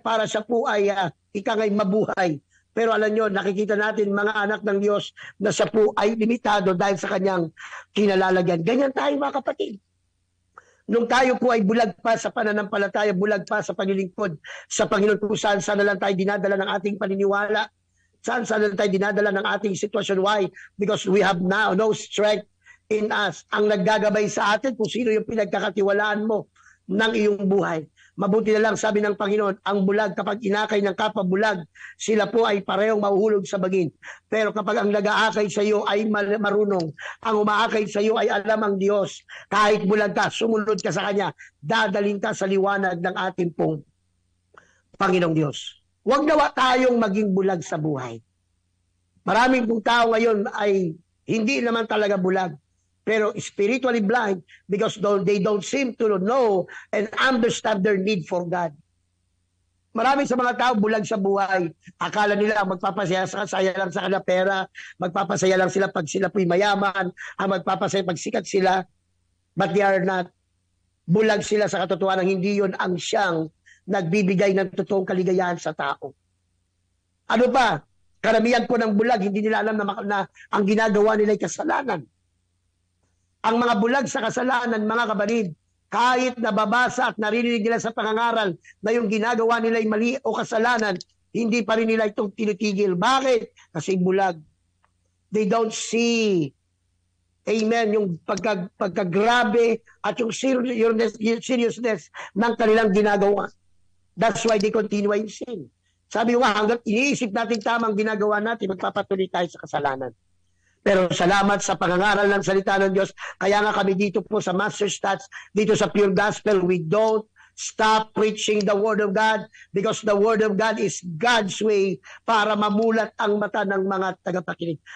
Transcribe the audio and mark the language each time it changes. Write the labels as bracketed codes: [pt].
[tl] Para siya po ay ika nga'y mabuhay. Pero alam nyo, nakikita natin mga anak ng Diyos na siya po ay limitado dahil sa kanyang kinalalagyan. Ganyan tayo mga kapatid. Nung tayo po ay bulag pa sa pananampalataya, bulag pa sa paglilingkod sa Panginoon, kung saan na lang tayo dinadala ng ating paniniwala, saan na lang tayo dinadala ng ating sitwasyon. [en] Why? Because we have now no strength in us. [tl] Ang naggagabay sa atin kung sino yung pinagkakatiwalaan mo ng iyong buhay. Mabuti na lang, sabi ng Panginoon, ang bulag kapag inakay ng kapabulag, sila po ay parehong mahuhulog sa bagin. Pero kapag ang nag-aakay sa iyo ay marunong, ang umaakay sa iyo ay alam ang Diyos, kahit bulag ka, sumunod ka sa Kanya, dadalhin ka sa liwanag ng ating pong Panginoong Diyos. Huwag nawa tayong maging bulag sa buhay. Maraming pong tao ngayon ay hindi naman talaga bulag, pero [en] spiritually blind because they don't seem to know and understand their need for God. [tl] Marami sa mga tao bulag sa buhay. Akala nila magpapasaya lang sa kanila pera, magpapasaya lang sila pag sila po'y mayaman, magpapasaya pag sikat sila, [en] but they are not. [tl] Bulag sila sa katotohanan, hindi yun ang siyang nagbibigay ng totoong kaligayahan sa tao. Ano pa? Karamihan po ng bulag, hindi nila alam na ang ginagawa nila ay kasalanan. Ang mga bulag sa kasalanan, mga kapatid, kahit nababasa at naririnig nila sa pangangaral na yung ginagawa nila ay mali o kasalanan, hindi pa rin nila itong tinitigil. Bakit? Kasi bulag. [en] They don't see, [tl] amen, yung pagkagrabe at yung seriousness ng kanilang ginagawa. [en] That's why they continue in sin. [tl] Sabi ko nga, hanggang iniisip natin tamang ginagawa natin, magpapatuloy tayo sa kasalanan. Pero salamat sa pangangaral ng salita ng Diyos. Kaya nga kami dito po sa Master Stats, dito sa Pure Gospel, [en] we don't stop preaching the Word of God because the Word of God is God's way [tl] para mamulat ang mata ng mga tagapakinig.